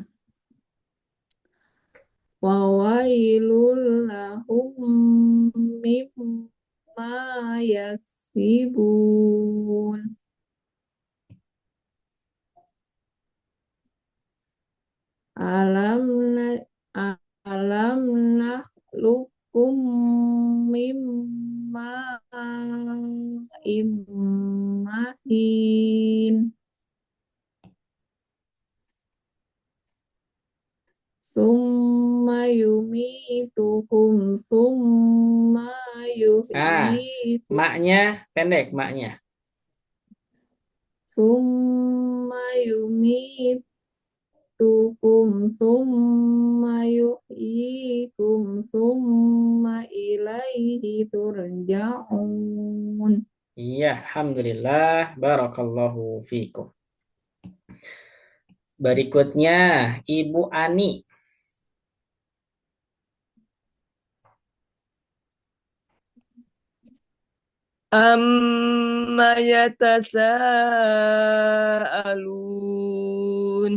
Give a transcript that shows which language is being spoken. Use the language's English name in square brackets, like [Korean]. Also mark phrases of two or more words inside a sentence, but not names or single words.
[Arabic] فويل لهم مما يكسبون. ألم نا ألم نخلقكم مما مهين. ثم يميتكم ثم يحييكم [Indonesian] Maknya pendek, maknya. [Arabic] ثم يميتكم ثم يحييكم ثم إليه ترجعون. [Indonesian] Iya, [Arabic] الحمد لله بارك الله فيكم. [Indonesian] Berikutnya, Ibu Ani. [Arabic] عم يتساءلون.